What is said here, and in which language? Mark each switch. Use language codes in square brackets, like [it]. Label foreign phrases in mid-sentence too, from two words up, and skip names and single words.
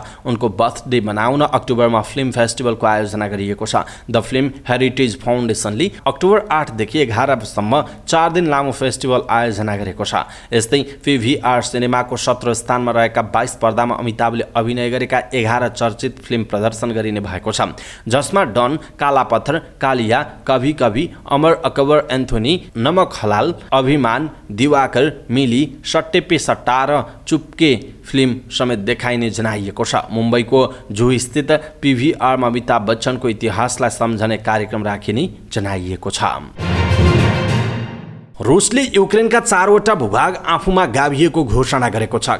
[ne] उनको बर्थडे मनाउन अक्टोबरमा फिल्म फेस्टिभलको आयोजना गरिएको छ। द फिल्म हेरिटेज फाउन्डेसनले अक्टोबर 8 देखि 11 सम्म 4 दिन लामो फेस्टिभल आयोजना गरेको छ। यस्तै PVR सिनेमाको 17 स्थानमा रहेका 22 पर्दामा अमिताभले अभिनय गरेका 11 चर्चित फिल्म प्रदर्शन गरिने भएको छ, जसमा डन, काला पत्थर, कालिया, कभी कभी, अमर अकबर एन्थोनी, नमक हलाल, अभिमान, दिवाकर, मिली, सट्टे पे सट्टा र चुपके फिल्म समेत देखाइने जनाइएको छ। मुम्बईको जुहू स्थित PVRमा अमिताभ बच्चनको इतिहासलाई सम्झने कार्यक्रम राखिने जनाइएको छ। रुसले युक्रेनका 4वटा भूभाग आफूमा गाभिएको घोषणा गरेको छ।